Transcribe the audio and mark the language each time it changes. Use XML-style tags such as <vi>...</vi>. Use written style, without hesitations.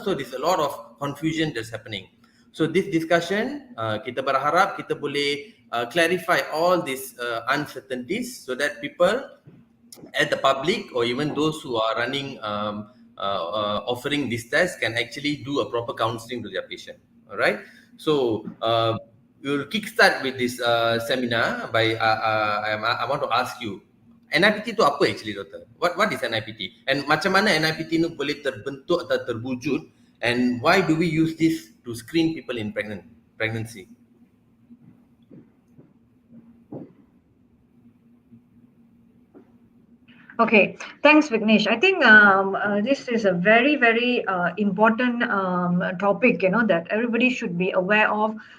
<en>So there's a lot of confusion that's happening. So this discussion,</en> <ms>kita berharap kita boleh</ms> <en>clarify all these uncertainties so that people at the public or even those who are running offering this test can actually do a proper counseling to their patient. All right. So we'll kickstart with this seminar by I want to ask you, NIPT</en> <ms>itu apa</ms> <en>actually, doktor? What is NIPT?</en> <ms>And macam mana NIPT itu boleh terbentuk atau terwujud?</ms> <en>And why do we use this to screen people in pregnancy? Okay, thanks, Vignesh. I think this is a very, very important topic, that everybody should be aware of.</en>